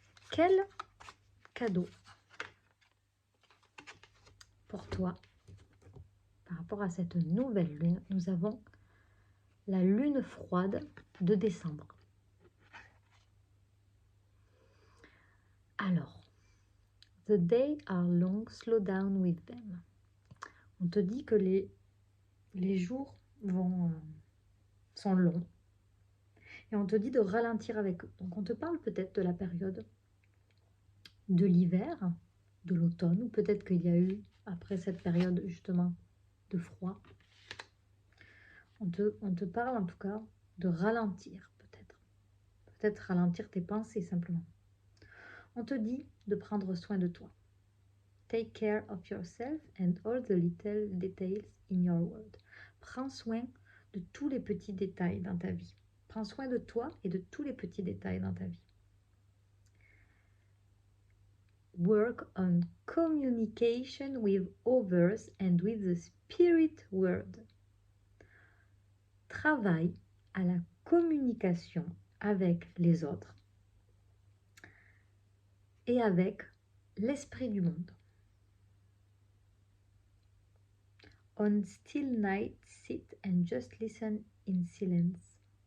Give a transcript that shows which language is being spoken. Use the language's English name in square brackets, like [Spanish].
[French] Quel cadeau pour toi, par rapport à cette nouvelle lune, nous avons la lune froide de décembre. [English] Alors, the days are long, slow down with them. [French] On te dit que les jours sont longs. Et on te dit de ralentir avec eux. Donc on te parle peut-être de la période de l'hiver, de l'automne, ou peut-être qu'il y a eu, après cette période justement de froid, on te parle en tout cas de ralentir peut-être. Peut-être ralentir tes pensées simplement. On te dit de prendre soin de toi. [English] Take care of yourself and all the little details in your world. [French] Prends soin de tous les petits détails dans ta vie. Prends soin de toi et de tous les petits détails dans ta vie. [English] Work on communication with others and with the spirit world. [French] Travaille à la communication avec les autres et avec l'esprit du monde. [English] On still night, sit and just listen in silence.